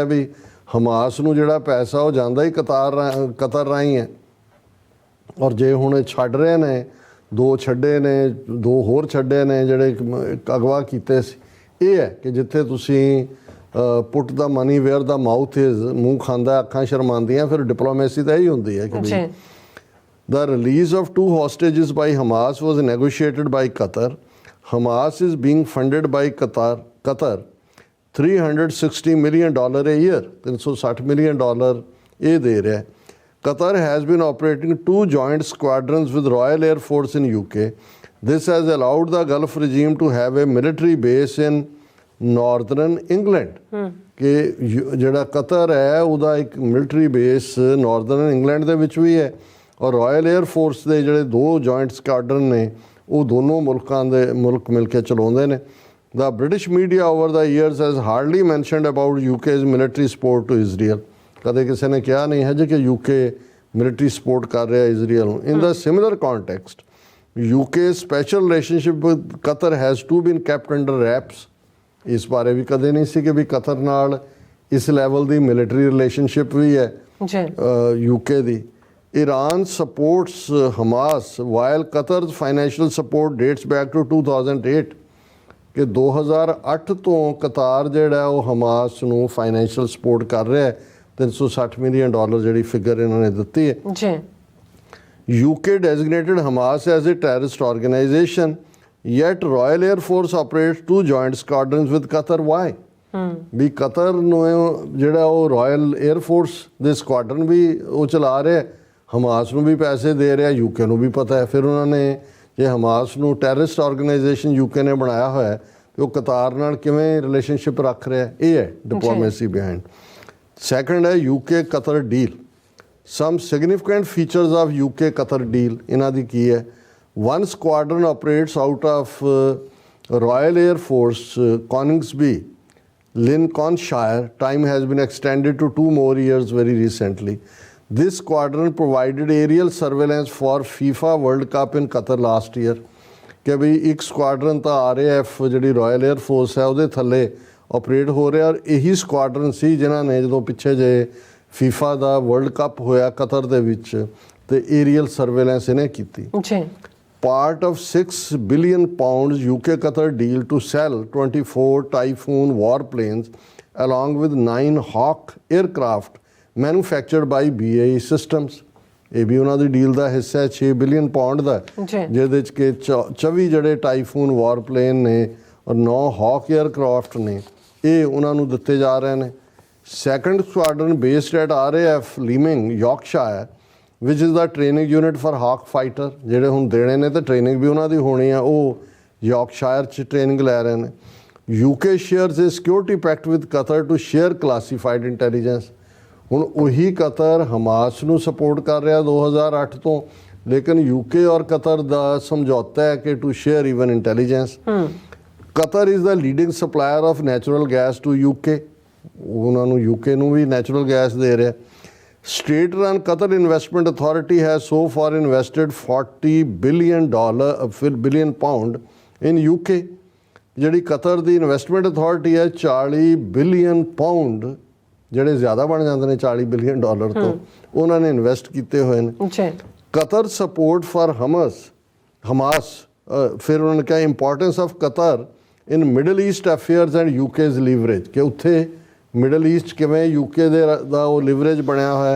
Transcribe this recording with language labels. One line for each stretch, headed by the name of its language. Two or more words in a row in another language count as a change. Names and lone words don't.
Punjabi: ਵੀ ਹਮਾਸ ਨੂੰ ਜਿਹੜਾ ਪੈਸਾ ਉਹ ਜਾਂਦਾ ਹੀ ਕਤਰ ਰਾਹੀਂ ਹੈ, ਔਰ ਜੇ ਹੁਣ ਛੱਡ ਰਹੇ ਨੇ, 2 ਛੱਡੇ ਨੇ, 2 ਹੋਰ ਛੱਡੇ ਨੇ ਜਿਹੜੇ ਅਗਵਾ ਕੀਤੇ ਸੀ, ਇਹ ਹੈ ਕਿ ਜਿੱਥੇ ਤੁਸੀਂ
English: put the money where the mouth is,
Punjabi: ਮੂੰਹ ਖਾਂਦਾ ਅੱਖਾਂ ਸ਼ਰਮਾਉਂਦੀਆਂ, ਫਿਰ ਡਿਪਲੋਮੇਸੀ ਤਾਂ ਇਹੀ ਹੁੰਦੀ ਹੈ ਕਿ ਵੀ
English: the release of 2 hostages by Hamas was negotiated by Qatar. Hamas is being funded by Qatar $360 million a year, $360 million
Punjabi: ਇਹ ਦੇ ਰਿਹਾ।
English: Qatar has been operating 2 joint squadrons with Royal Air Force in UK. This has allowed the Gulf regime to have a military base in northern England।
Punjabi: ਕਿ ਜਿਹੜਾ ਕਤਰ ਹੈ ਉਹਦਾ ਇੱਕ ਮਿਲਟਰੀ ਬੇਸ ਨਾਰਦਰਨ ਇੰਗਲੈਂਡ ਦੇ ਵਿੱਚ ਵੀ ਹੈ, ਔਰ ਰਾਇਲ ਏਅਰ ਫੋਰਸ ਦੇ ਜਿਹੜੇ 2
English: joint squadron
Punjabi: ਨੇ ਉਹ ਦੋਨੋਂ ਮੁਲਕ ਮਿਲ ਕੇ ਚਲਾਉਂਦੇ ਨੇ।
English: The British media over the years has hardly mentioned about UK's military support to Israel।
Punjabi: ਕਦੇ ਕਿਸੇ ਨੇ ਕਿਹਾ ਨਹੀਂ ਹੈ ਜੀ ਕਿ UK
English: military support
Punjabi: ਕਰ ਰਿਹਾ ਇਜ਼ਰਾਈਲ ਨੂੰ।
English: In the similar context UK special relationship with Qatar has to been kept under wraps.
Punjabi: ਇਸ ਬਾਰੇ ਵੀ ਕਦੇ ਨਹੀਂ ਸੀ ਕਿ ਵੀ ਕਤਰ ਨਾਲ ਇਸ ਲੈਵਲ ਦੀ
English: military relationship
Punjabi: ਵੀ ਹੈ UK ਦੀ।
English: Iran supports Hamas while Qatar's financial support dates back to 2008
Punjabi: ਕਿ 2008 ਤੋਂ ਕਤਾਰ ਜਿਹੜਾ ਉਹ ਹਮਾਸ ਨੂੰ
English: financial support
Punjabi: ਕਰ ਰਿਹਾ ਹੈ। $360 ਮਿਲੀਅਨ ਜਿਹੜੀ ਫਿਗਰ ਇਹਨਾਂ ਨੇ ਦਿੱਤੀ ਹੈ ਜੀ।
English: UK designated Hamas as a terrorist organization, yet Royal Air Force operates 2 joint squadrons with Qatar. Why?
Punjabi: ਵੀ ਕਤਰ ਨੂੰ ਜਿਹੜਾ ਉਹ ਰਾਇਲ 에ਅਰ ਫੋਰਸ ਦੇ ਸਕੁਆਡਰਨ ਵੀ ਉਹ ਚਲਾ ਰਿਹਾ, ਹਮਾਸ ਨੂੰ ਵੀ ਪੈਸੇ ਦੇ ਰਿਹਾ, UK ਨੂੰ ਵੀ ਪਤਾ ਹੈ। ਫਿਰ ਉਹਨਾਂ ਨੇ ਜੇ ਹਮਾਸ ਨੂੰ
English: terrorist organization
Punjabi: UK ਨੇ ਬਣਾਇਆ ਹੋਇਆ ਤੇ ਉਹ ਕਤਾਰ ਨਾਲ ਕਿਵੇਂ ਰਿਲੇਸ਼ਨਸ਼ਿਪ ਰੱਖ ਰਿਹਾ, ਇਹ ਹੈ
English: diplomacy behind.
Punjabi: ਸੈਕੰਡ ਹੈ UK ਕਤਰ ਡੀਲ।
English: Some significant features of UK Qatar deal
Punjabi: ਇਹਨਾਂ ਦੀ ਕੀ ਹੈ?
English: 1 squadron operates out of Royal Air Force Coningsby, Lincolnshire. Time has been extended to 2 more years very recently. This squadron provided aerial surveillance for FIFA World Cup in Qatar last year.
Punjabi: ਕਿ ਵੀ ਇੱਕ ਸਕੁਆਡਰਨ ਤਾਂ RAF ਜਿਹੜੀ ਰਾਇਲ 에ਅਰ ਫੋਰਸ ਹੈ ਉਹਦੇ ਥੱਲੇ ਆਪਰੇਟ ਹੋ ਰਿਹਾ, ਔਰ ਇਹੀ ਸਕੁਆਡਰਨ ਸੀ ਜਿਨ੍ਹਾਂ ਨੇ ਜਦੋਂ ਪਿੱਛੇ ਜੇ FIFA ਦਾ ਵਰਲਡ ਕੱਪ ਹੋਇਆ ਕਤਰ ਦੇ ਵਿੱਚ ਤੇ
English: aerial surveillance
Punjabi: ਇਹਨੇ ਕੀਤੀ।
English: Part of £6 billion UK Qatar deal to sell 24 Typhoon warplanes along with 9 Hawk aircraft manufactured by BAE Systems.
Punjabi: ਇਹ ਵੀ ਉਹਨਾਂ ਦੀ ਡੀਲ ਦਾ ਹਿੱਸਾ ਹੈ £6 ਬਿਲੀਅਨ ਦਾ, ਜਿਹਦੇ 'ਚ ਕਿ 24 ਜਿਹੜੇ ਟਾਈਫੂਨ ਵਾਰਪਲੇਨ ਨੇ ਔਰ 9 ਹੌਕ ਏਅਰਕ੍ਰਾਫਟ ਨੇ ਇਹ ਉਹਨਾਂ ਨੂੰ ਦਿੱਤੇ ਜਾ ਰਹੇ ਨੇ।
English: Second squadron based at RAF Leeming Yorkshire which is the training unit for Hawk fighter,
Punjabi: ਜਿਹੜੇ ਹੁਣ ਦੇਣੇ ਨੇ ਤੇ ਟ੍ਰੇਨਿੰਗ ਵੀ ਉਹਨਾਂ ਦੀ ਹੋਣੀ ਆ, ਉਹ ਯਾਰਕਸ਼ਾਇਰ 'ਚ ਟ੍ਰੇਨਿੰਗ ਲੈ ਰਹੇ ਨੇ।
English: UK shares a security pact with Qatar to share classified intelligence.
Punjabi: ਹੁਣ ਉਹੀ ਕਤਰ ਹਮਾਸ ਨੂੰ ਸਪੋਰਟ ਕਰ ਰਿਹਾ 2008 ਤੋਂ, ਲੇਕਿਨ UK ਔਰ ਕਤਰ ਦਾ ਸਮਝੌਤਾ ਹੈ ਕਿ
English: to share even intelligence. Qatar is the leading supplier of natural gas to UK,
Punjabi: ਉਹਨਾਂ ਨੂੰ UK ਨੂੰ ਵੀ
English: natural gas
Punjabi: ਦੇ ਰਿਹਾ।
English: State-run Qatar Investment Authority has so far invested $40 billion in UK.
Punjabi: ਜਿਹੜੀ ਕਤਰ ਦੀ ਇਨਵੈਸਟਮੈਂਟ ਅਥਾਰਟੀ ਹੈ 40
English: billion pound,
Punjabi: ਜਿਹੜੇ ਜ਼ਿਆਦਾ ਬਣ ਜਾਂਦੇ ਨੇ $40 ਬਿਲੀਅਨ ਤੋਂ, ਉਹਨਾਂ ਨੇ ਇਨਵੈਸਟ ਕੀਤੇ ਹੋਏ ਨੇ।
English: Qatar support for Hamas.
Punjabi: ਫਿਰ ਉਹਨਾਂ ਨੇ ਕਿਹਾ
English: importance of Qatar in Middle East affairs and UK's leverage,
Punjabi: ਕਿ ਉੱਥੇ ਮਿਡਲ ਈਸਟ ਕਿਵੇਂ UK ਦਾ ਉਹ ਲਿਵਰੇਜ ਬਣਿਆ ਹੋਇਆ।